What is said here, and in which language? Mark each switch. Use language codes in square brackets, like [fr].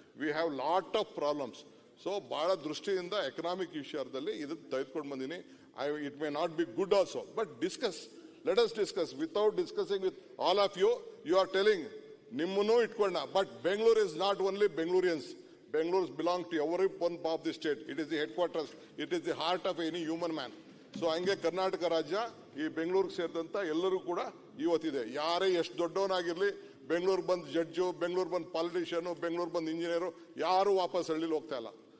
[en] We have lot of problems. [kn] So ಬಹಳ ದೃಷ್ಟಿಯಿಂದ economic ವಿಷಯದಲ್ಲಿ ಇದನ್ನು ತೆಗೆದುಕೊಂಡು ಬಂದೀನಿ. [en] It may not be good also, but discuss. Let us discuss. Without discussing with all of you, you are telling [kn] ನಿಮ್ಮನ್ನು ಇಟ್ಕೊಂಡ. [en] But Bengaluru is not only Bengalurians. Bangalore belongs to every one part of the state. It is the headquarters. It is the heart of any human man. [kn] So ಹಂಗೆ ಕರ್ನಾಟಕ ರಾಜ್ಯ ಈ ಬೆಂಗಳೂರಿಗೆ ಸೇರಿದಂಥ ಎಲ್ಲರೂ ಕೂಡ ಇವತ್ತಿದೆ. ಯಾರೇ ಎಷ್ಟು ದೊಡ್ಡವನಾಗಿರಲಿ, ಬೆಂಗಳೂರು ಬಂದು ಜಡ್ಜು, ಬೆಂಗಳೂರು ಬಂದು ಪಾಲಿಟಿಷಿಯನು, ಬೆಂಗಳೂರು ಬಂದು ಇಂಜಿನಿಯರು, ಯಾರು ವಾಪಸ್ ಹಳ್ಳಿಲಿ ಹೋಗ್ತಾ ಇಲ್ಲ.